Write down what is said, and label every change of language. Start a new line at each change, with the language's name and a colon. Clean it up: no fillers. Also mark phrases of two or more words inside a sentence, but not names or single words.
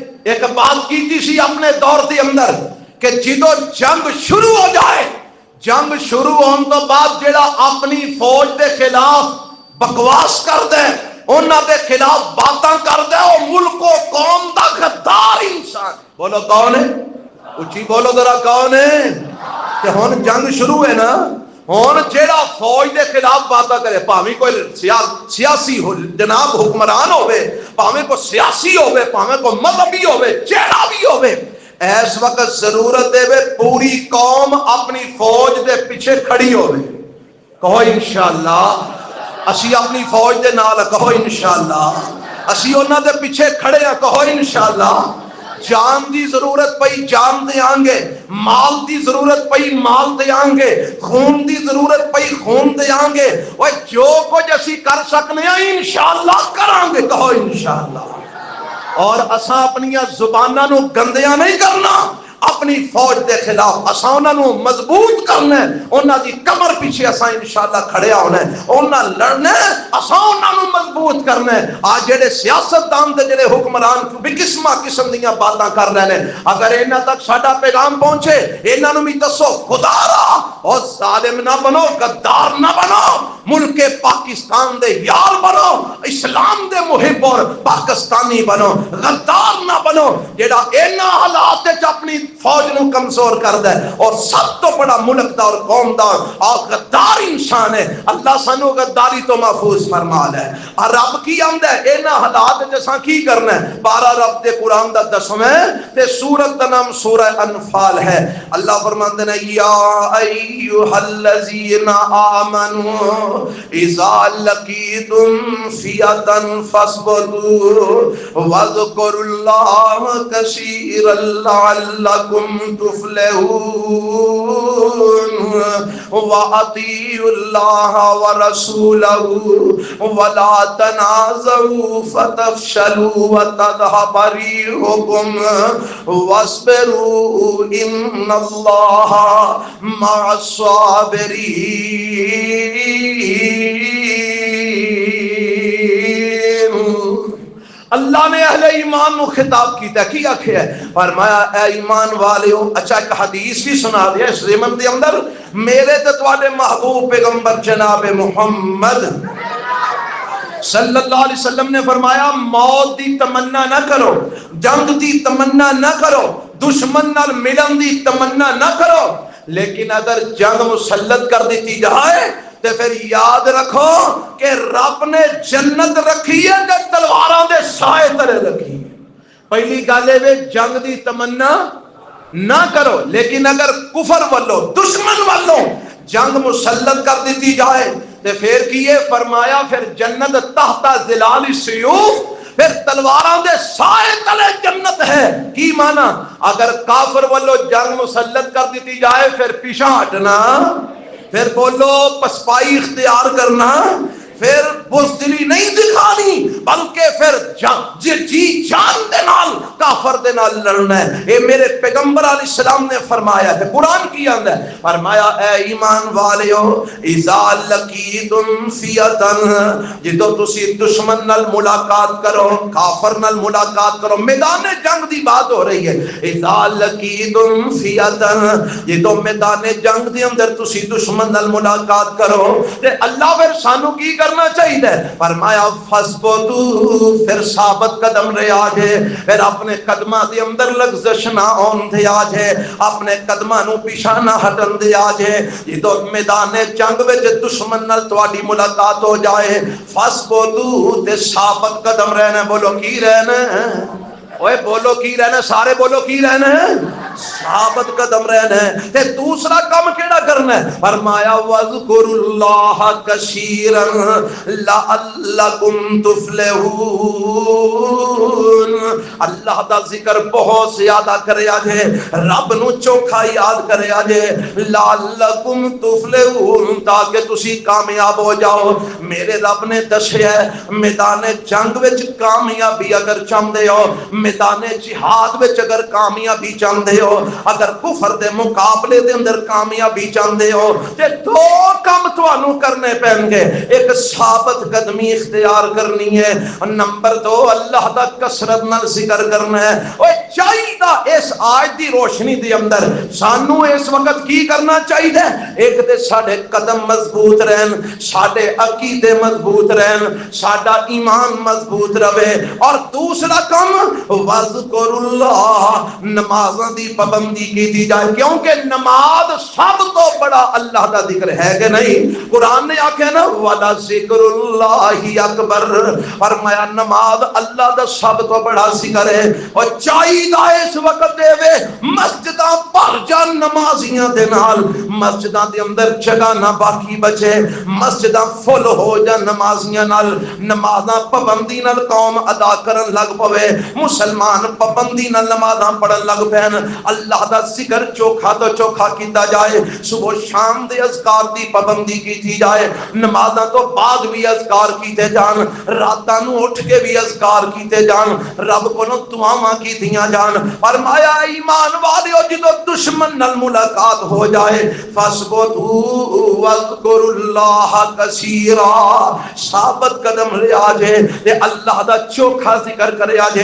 Punjabi: ایک بات کی سی اپنے دور کے اندر کہ جدو جنگ شروع ہو جائے، جنگ شروع ہونے تو بعد جڑا اپنی فوج دے خلاف بکواس کر دے، انہاں دے خلاف باتاں کر دے، وہ ملک و قوم دا غدار انسان۔
Urdu: بولو کون ہے؟ اچھی بولو ذرا کون ہے؟
Punjabi: کہ ہن جنگ شروع ہے نا، ہن جیڑا فوج دے خلاف باتاں کرے، پاویں کوئی سیاسی ہو جناب حکمران ہوے، پاویں کوئی سیاسی ہوے، پاویں کوئی مذہبی ہوے، جیڑا بھی ہوے، اس وقت ضرورت ہے پوری قوم اپنی فوج دے پیچھے کھڑی ہوے۔ کہو
Arabic: انشاءاللہ
Punjabi: اسی اپنی فوج دے نال، کہو
Arabic: انشاءاللہ
Punjabi: اسی انہاں دے پیچھے کھڑے ہیں، کہو
Arabic: انشاءاللہ۔
Punjabi: جان دی ضرورت پئی جان دے آنگے، مال دی ضرورت پئی مال دے آنگے، خون دی ضرورت پئی خون دے آنگے، وہ جو کچھ اسی کر سکنے ہیں
Arabic: انشاءاللہ
Punjabi: کرانگے، کہو انشاءاللہ۔ اور اساں اپنی زباناں نو گندیاں نہیں کرنا، اپنی فوج دے خلاف اساں انہاں نو مضبوط کرنا ہے، انہاں دی کمر پیچھے اساں
Arabic: انشاءاللہ
Punjabi: کھڑے ہونا ہے، انہاں لڑنا ہے، اساں انہاں نو مضبوط کرنا ہے۔ آج جڑے سیاستدان تے جڑے حکمران بے قسم دیاں باتاں کر رہے ہیں، اگر انہاں تک ساڈا پیغام پہنچے، انہاں نو بھی دسو خدا را اور ظالم نہ بنو، غدار نہ بنو، ملک پاکستان دے یار بنو، اسلام دے محب اور پاکستانی بنو، غدار نہ بنو جڑا انہاں حالات وچ اپنی فوج نو کمزور کر دے اور سب تو بڑا ملک دا اور قوم دا اور غدار انسان ہے۔ اللہ سانو غداری تو محفوظ فرما لے۔ اور رب کی آندا ہے انہاں حالات وچ اساں کی کرنا ہے؟ بارہ رب دے قرآن دا 10ویں تے سورت دا نام سورہ انفال ہے۔ اللہ فرماندے نے
Arabic: یا ایھا الذین آمنوا اذا لقیتم فئۃ فاثبتوا واذکروا اللہ کثیرا لعلکم تفلحون واطیعوا اللہ ورسولہ ولا تنازعوا فتفشلوا وتذهب ريحكم واصبروا ان اللہ مع الصابرین۔
Punjabi: اللہ نے اہل ایمان نو خطاب کیتا، کی آکھیا ہے؟ فرمایا اے ایمان والیو، اچھا ایک حدیث بھی سنا دیا اس ضمن دے اندر، میرے تے تواڈے محبوب پیغمبر جناب محمد
Arabic: صلی اللہ علیہ وسلم
Punjabi: نے فرمایا موت دی تمنا نہ کرو، جنگ دی تمنا نہ کرو، دشمن نال ملن دی تمنا نہ کرو، لیکن اگر جنگ مسلط کر دیتی جائے تے پھر یاد رکھو کہ رب نے جنت رکھی ہے تے تلواراں دے سائے تلے رکھی ہے۔ پہلی گل ہے جنگ دی تمنا نہ کرو، لیکن اگر کفر والو دشمن والو جنگ مسلط کر دیتی جائے تے پھر کیے؟ فرمایا پھر
Arabic: جنت تحت ظلال السیوف،
Punjabi: پھر تلواراں دے سائے تلے جنت ہے۔ کی معنی؟ اگر کافر والو جنگ مسلط کر دیتی جائے پھر پیچھے ہٹنا، پھر بولو پسپائی اختیار کرنا، پھر بزدلی نہیں دکھانی، بلکہ پھر جی جان دے نال کافر دے نال لڑنا ہے۔ اے میرے پیغمبر
Arabic: علیہ السلام
Punjabi: نے فرمایا ہے، قرآن کی آندا ہے، فرمایا اے ایمان والیو
Arabic: اذا لقیتم فئۃ،
Punjabi: جدو تسی دشمن نال ملاقات کرو، کافر نال ملاقات کرو، میدان جنگ دی بات ہو رہی ہے،
Arabic: اذا لقیتم فئۃ،
Punjabi: جدو میدان جنگ دے اندر تسی دشمن نال ملاقات کرو تے اللہ پھر سانو کی کرنا چاہیے؟ فرمایا فثبتوا، پھر ثابت قدم رہا جے، پھر اپنے قدماں دے اندر لغزش نہ ہون دیا جے، اپنے قدماں نو پیچھے نہ ہٹن دیا جے۔ جدو میدان جنگ وچ دشمن نال تواڈی ملاقات ہو جائے فثبتوا تے ثابت قدم رہنا۔ بولو کی رہنا؟ اوے بولو کی رہنا؟ سارے بولو کی رہنا ہے؟ ثابت قدم رہنا ہے۔ تے دوسرا کام کیڑا کرنا ہے؟
Arabic: فرمایا وَاذْكُرُوا اللَّهَ كَثِيرًا لَعَلَّكُمْ تُفْلِحُونَ۔
Punjabi: اللہ دا ذکر بہت زیادہ کریا جے، رب نو چوکھا یاد کریا جے،
Arabic: لَعَلَّكُمْ تُفْلِحُونَ،
Punjabi: تاکہ تسی کامیاب ہو جاؤ۔ میرے رب نے دسیا ہے میدان جنگ وچ کامیابی اگر چاہندے ہو، میدان جہاد وچ اگر کامیابی چاہندے ہو، اگر کفر دے مقابلے دے اندر کامیابی چاہندے ہو تے دو کام تانوں کرنے پین گے۔ ایک ثابت قدمی اختیار کرنی ہے، نمبر دو اللہ دا کثرت نال ذکر کرنا ہے۔ اوے چاہیدا اس آیت دی روشنی دے اندر سانو اس وقت کی کرنا چاہیے؟ ایک تے ساڈے قدم مضبوط رہن، ساڈے عقیدے مضبوط رہن، ساڈا ایمان مضبوط رہے، اور دوسرا کام
Arabic: وذکر اللہ،
Punjabi: نمازاں دی پابندی کیتی جائے، کیونکہ نماز سب تو بڑا اللہ دا ذکر ہے کہ نہیں؟ قرآن نے آکھیا نا
Arabic: وَلَا ذِکْرُ اللَّهِ اکبر،
Punjabi: فرمایا نماز اللہ دا سب تو بڑا ذکر ہے۔ اور چاہیدا اس وقت دے وے مسجداں بھر جان نمازیاں دے نال، مسجداں دے اندر جگہ نہ باقی بچے، مسجداں فل ہو جان نمازیاں نال، نمازاں پابندی نال قوم ادا کرن لگ پوے، مسلمان پابندی نال نمازاں پڑھن لگ پین، اللہ دا ذکر چوکھا تو چوکھا کیتا جائے، صبح شام دے اذکار دی پابندی کیتی جائے، نمازاں تو بعد بھی اذکار کیتے جان، راتاں نو اٹھ کے بھی اذکار کیتے جان، رب کولوں دعاواں کیتیاں جان۔ فرمایا ایمان والیو جدوں دشمن نال ملاقات ہو جائے
Arabic: فاسبتوا واذکروا اللہ کثیرا،
Punjabi: ثابت قدم لے آجے تے اللہ دا چوکھا ذکر کرے آجے۔